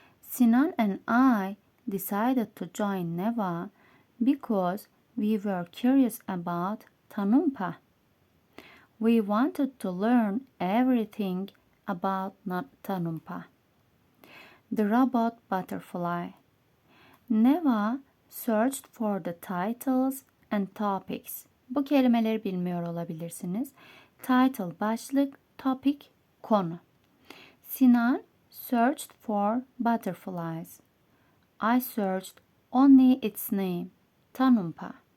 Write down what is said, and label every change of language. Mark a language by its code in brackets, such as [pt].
[en] Sinan and I decided to join Neva because we were curious about Tanumpa. We wanted to learn everything about Tanumpa, the robot butterfly. Neva searched for the titles and topics. [tr] Bu kelimeleri bilmiyor olabilirsiniz. Title başlık, topic konu. [en] Sinan searched for butterflies. I searched only its name, Tanumpa.